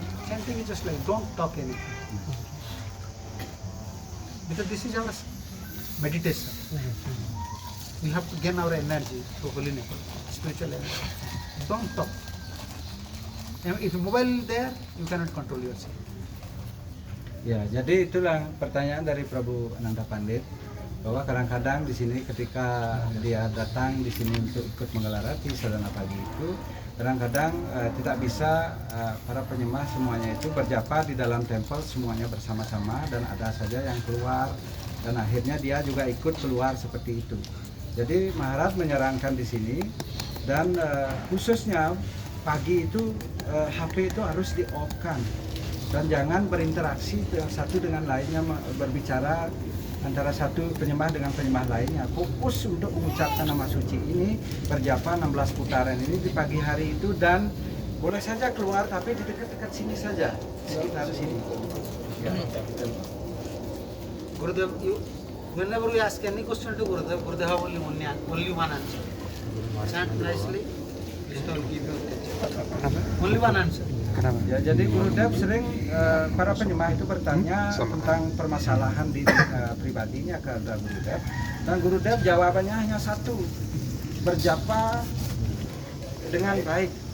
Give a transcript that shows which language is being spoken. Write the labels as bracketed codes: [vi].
[en] Chanting is just like, don't talk anything. Because this is our meditation. We have to gain our energy through holiness, spiritual energy. Don't talk. And if mobile is there, you cannot control yourself. [id] Ya, jadi itulah pertanyaan dari Prabu Ananda Pandit, bahwa kadang-kadang di sini ketika dia datang di sini untuk ikut menggelarati sadhana pagi itu, kadang-kadang tidak bisa para penyembah semuanya itu berjapa di dalam tempel semuanya bersama-sama, dan ada saja yang keluar, dan akhirnya dia juga ikut keluar seperti itu. Jadi Maharaj menyarankan di sini, dan khususnya pagi itu HP itu harus di-off-kan, dan jangan berinteraksi satu dengan lainnya, berbicara antara satu penyembah dengan penyembah lainnya. Fokus untuk mengucapkan nama suci ini, berjapa 16 putaran ini di pagi hari itu, dan boleh saja keluar tapi di dekat-dekat sini saja, sekitar sini. Ya. [en] Gurudev, whenever we ask any question to Gurudev, Gurudev have only one answer. Chant nicely, Krishna will give you only one answer. [id] Ya, jadi Gurudev sering para penyembah itu bertanya tentang permasalahan di pribadinya ke Gurudev, dan Gurudev jawabannya hanya satu, berjapa dengan baik.